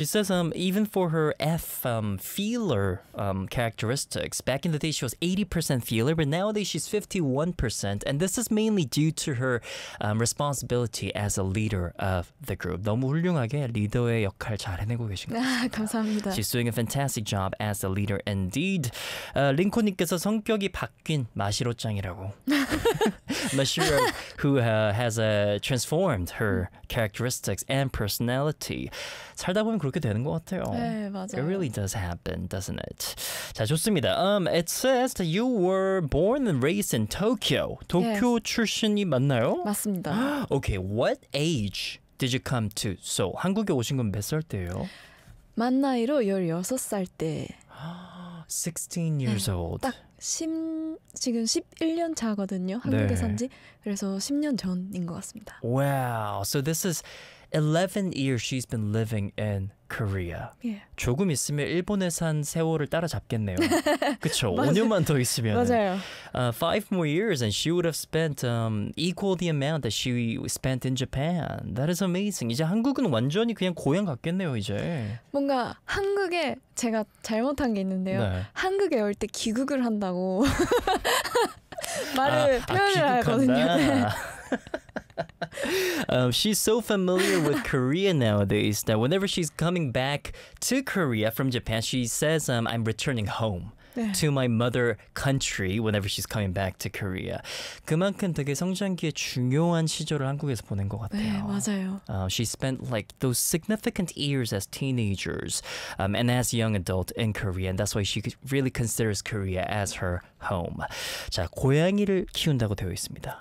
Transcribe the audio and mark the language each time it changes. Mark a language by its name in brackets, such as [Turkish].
[English] She says, even for her F-feeler characteristics, back in the day she was 80% feeler, but nowadays she's 51%, and this is mainly due to her responsibility as a leader of the group. [Korean] 너무 훌륭하게 리더의 역할 잘 해내고 계신 것 같습니다. 감사합니다. [English] She's doing a fantastic job as a leader indeed. [Korean] 링코님께서 성격이 바뀐 마시로짱이라고. [English] Mashiro, who has transformed her characteristics and personality. [Korean] 살다 보면 그렇게 되는 것 같아요. 네, 맞아요. [English] It really does happen, doesn't it? [Korean] 자, 좋습니다. [English] It says that you were born and raised in Tokyo. [Korean] 도쿄 네. 출신이 맞나요? 맞습니다. [English] Okay, what age did you come to Seoul? [Korean] 한국에 오신 건 몇 살 때예요? 만 나이로 16살 때. [English] 16 years 네, old. [Korean] 딱 10, 지금 11년 차거든요. 한국에 네. 산 지. 그래서 10년 전인 것 같습니다. [English] Wow, so this is 11 years she's been living in Korea. Yeah. [Korean] 조금 있으면 일본에 산 세월을 따라잡겠네요. 그렇죠. 5년만 더 있으면. 맞아요. [English] Five more years and she would have spent equal the amount that she spent in Japan. That is amazing. [Korean] 이제 한국은 완전히 그냥 고향 같겠네요, 이제. 뭔가 한국에 제가 잘못한 게 있는데요. 네. 한국에 올 때 귀국을 한다고 말을 표현을 하거든요. [English] She's so familiar with Korea nowadays that whenever she's coming back to Korea from Japan, she says, I'm returning home 네. to my mother country whenever she's coming back to Korea. [Korean] 그만큼 되게 성장기에 중요한 시절을 한국에서 보낸 것 같아요. 네, 맞아요. [English] She spent like those significant years as teenagers and as young adult in Korea, and that's why she really considers Korea as her home. [Korean] 자, 고양이를 키운다고 되어 있습니다.